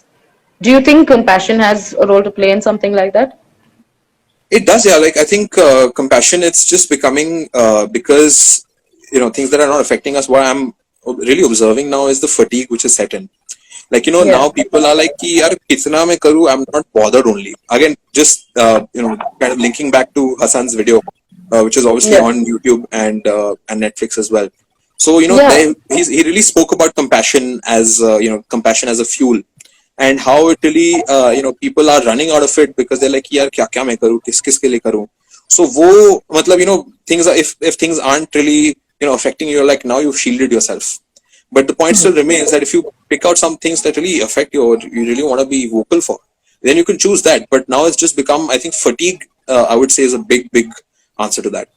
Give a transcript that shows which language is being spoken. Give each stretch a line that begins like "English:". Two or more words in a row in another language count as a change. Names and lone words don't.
English: Do you think compassion has a role to play in something like that? It does, yeah. Like, I think compassion, it's just becoming, because things that are not affecting us. What I'm really observing now is the fatigue which is set in. Like, Yeah. now people are like,
Hindi: कि, यार, कितना मैं करूँ,
English: I'm not bothered only. Again, just kind of linking back to Hassan's video, which is obviously Yeah. on YouTube and Netflix as well. So Yeah. he really spoke about compassion as compassion as a fuel, and how it really people are running out of it because they're like,
Hindi: यार, क्या मैं करूँ, किसके लिए करूँ. So वो मतलब,
English: things are, if things aren't really affecting you, like, now you've shielded yourself. But the point still remains that if you pick out some things that really affect you, or you really want to be vocal for, then you can choose that. But now it's just become, I think, fatigue, I would say, is a big answer to that.